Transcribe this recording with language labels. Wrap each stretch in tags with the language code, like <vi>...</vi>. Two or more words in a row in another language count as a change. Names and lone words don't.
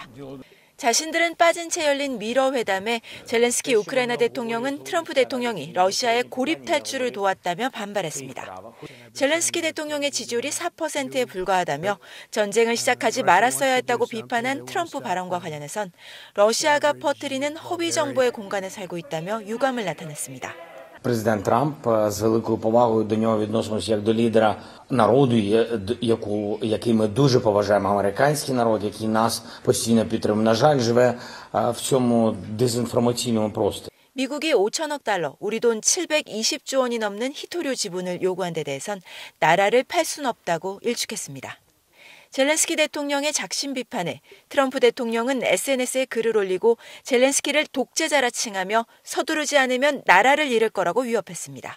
<ko>자신들은 빠진 채 열린 미러 회담에 젤렌스키 우크라이나 대통령은 트럼프 대통령이 러시아의 고립 탈출을 도왔다며 반발했습니다. 젤렌스키 대통령의 지지율이 4%에 불과하다며 전쟁을 시작하지 말았어야 했다고 비판한 트럼프 발언과 관련해선 러시아가 퍼뜨리는 허위 정보의 공간에 살고 있다며 유감을 나타냈습니다.</ko> <uk>Президент Трамп з великою повагою до нього відносимося як до лідера народу, який ми дуже поважаємо, американський народ, який нас постійно підтримує. На жаль, живе в цьому дезінформаційному просторі.</uk> <ko>미국이 5천억 달러, 우리 돈 720조 원이 넘는 희토류 지분을 요구한 데 대해선 나라를 팔 순 없다고 일축했습니다. 젤렌스키 대통령의 작심 비판에 트럼프 대통령은 SNS에 글을 올리고 젤렌스키를 독재자라 칭하며 서두르지 않으면 나라를 잃을 거라고 위협했습니다.</ko>